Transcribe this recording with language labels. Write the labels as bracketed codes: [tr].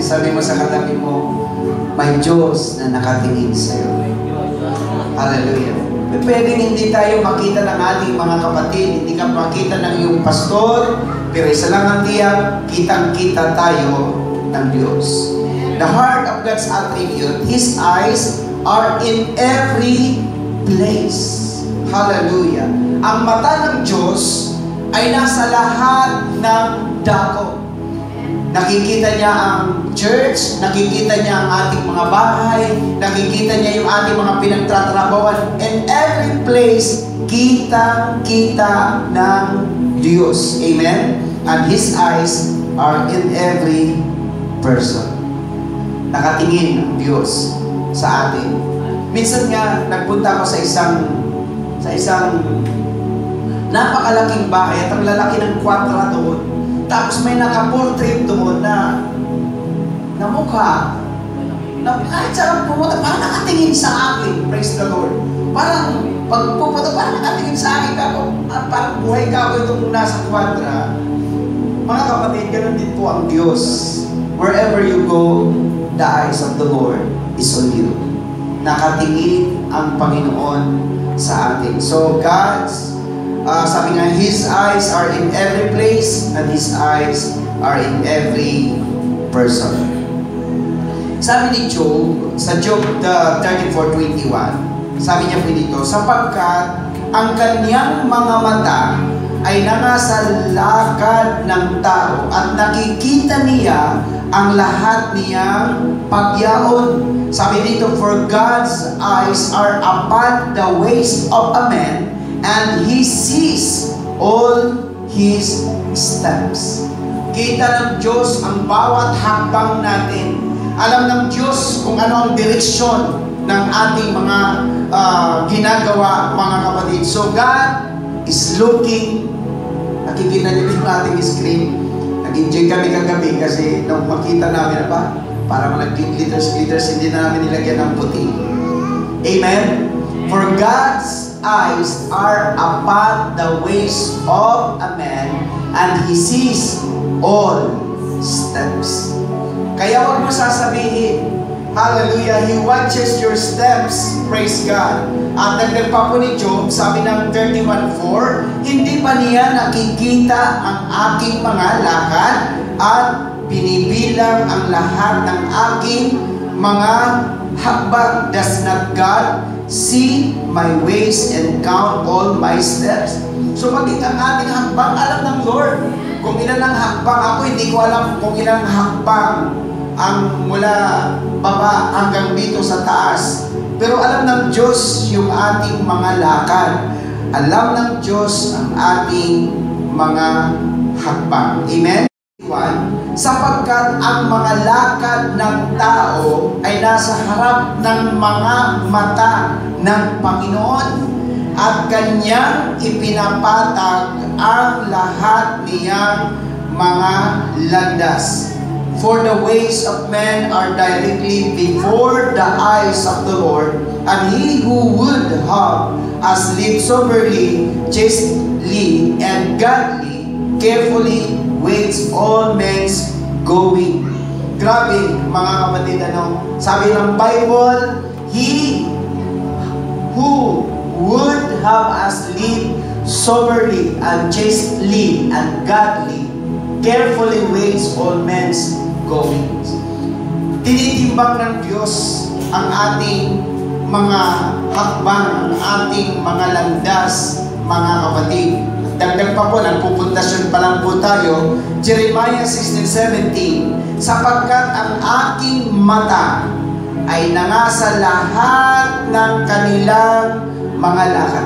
[tl] Sabi mo sa katabi mo, may Diyos na nakatingin sa'yo. Hallelujah. Pwedeng hindi tayo makita ng ating mga kapatid, hindi ka makita ng iyong pastor, pero isa lang ang tiyak, kitang-kita tayo ng Diyos. [en] The heart of God's attribute, His eyes are in every place. Hallelujah. [tl] Ang mata ng Diyos ay nasa lahat ng dako. Nakikita niya ang church, nakikita niya ang ating mga bahay, nakikita niya yung ating mga pinagtatrabawan, [en] and every place, [tl] kita-kita ng Diyos. Amen? [en] And His eyes are in every person. [tl] Nakatingin ang Diyos sa atin. Minsan nga, nagpunta ako sa isang napakalaking bahay at ang lalaki ng kwadra doon. Tapos may naka-portrait doon na mukha na kahit saan pumunta, parang nakatingin sa akin. [en] Praise the Lord. [tl] Parang pag pupunta, parang nakatingin sa akin kako. Parang buhay kako itong nasa kwadra. Mga kapatid, ganun din po ang Diyos. [en] Wherever you go, the eyes of the Lord is on you. [tl] Nakatingin ang Panginoon sa atin. [en] So God's [tl] sabi nga, [en] His eyes are in every place and His eyes are in every person. [tl] Sabi ni Job, sa Job 34:21, sabi niya po dito, sapagkat ang kanyang mga mata ay nasa lakad ng tao at nakikita niya ang lahat niyang pagyaon. Sabi dito, [en] for God's eyes are upon the ways of a man, and He sees all his steps. [tl] Kita ng Diyos ang bawat hakbang natin. Alam ng Diyos kung ano ang direksyon ng ating mga ginagawa, mga kapatid. [en] So God is looking. [tl] Nakikita niyo yung ating screen. Nag-enjoy kami kagabi kasi nung makita namin ba, parang nag-glitters, hindi na namin nilagyan ng puti. Amen? [en] For God's eyes are upon the ways of a man, and He sees all steps. [tl] Kaya huwag mo sasabihin, hallelujah, [en] He watches your steps. Praise God. [tl] At nagdag pa po ni Job, sabi ng 31:4, hindi pa niya nakikita ang aking mga lakad at binibilang ang lahat ng aking mga hakbang. [en] Does not God see my ways and count all my steps? [tl] So maging ang ating hakbang, alam ng Lord. Kung ilan ang hakbang, ako hindi ko alam kung ilang hakbang ang mula baba hanggang dito sa taas. Pero alam ng Diyos yung ating mga lakad. Alam ng Diyos ang ating mga hakbang. Amen? Sapagkat ang mga lakad ng tao ay nasa harap ng mga mata ng Panginoon at Kanyang ipinapatag ang lahat niyang mga landas. [en] For the ways of men are directly before the eyes of the Lord, and he who would have us live soberly, chastely, and godly, carefully waits all men's going. [tl] Grabe, mga kapatid, sabi ng [en] Bible, he who would have us live soberly and chastely and godly, carefully waits all men's goings. [tl] Tinitimbang ng Diyos ang ating mga hakbang, ang ating mga landas, mga kapatid. Dagdag pa po, nagpupundasyon pa lang po tayo, Jeremiah 16:17, sapagkat ang aking mata ay nangasa lahat ng kanilang mga lakad.